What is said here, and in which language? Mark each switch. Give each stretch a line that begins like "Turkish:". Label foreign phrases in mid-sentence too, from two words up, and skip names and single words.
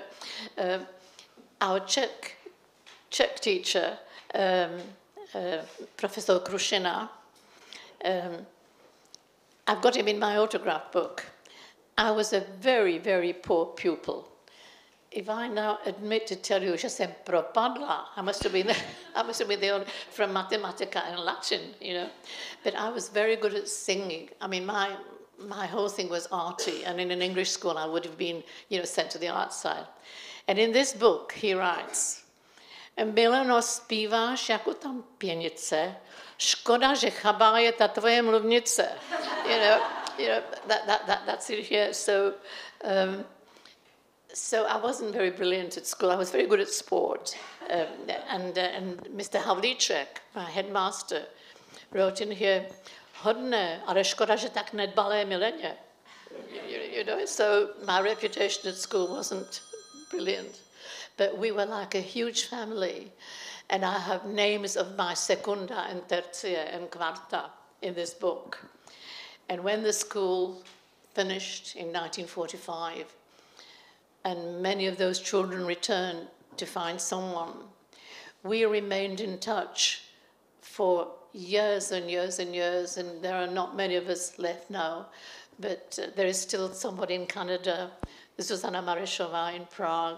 English: Our Czech teacher, Professor Krušina, I've got him in my autograph book. I was a very, very poor pupil. If I now admit to tell you
Czech: že jsem propadla,
English: I must have been the only from Mathematica and Latin, you know. But I was very good at singing. I mean, my whole thing was arty, and in an English school I would have been, you know, sent to the art side. And in this book he writes,
Czech: Mileno, zpíváš jako tam pěnice, škoda, že chabá je ta tvoje mluvnice.
English: You know, that's it here. So I wasn't very brilliant at school. I was very good at sport. And Mr. Havlíček, my headmaster, wrote in here,
Czech: hodné, ale škoda, že tak nedbalé Mileně.
English: You know, so my reputation at school wasn't brilliant. But we were like a huge family. And I have names of my secunda and tertia and quarta in this book. And when the school finished in 1945, and many of those children returned to find someone, we remained in touch for years and years and years, and there are not many of us left now, but there is still somebody in Canada, Zuzana Marešová in Prague.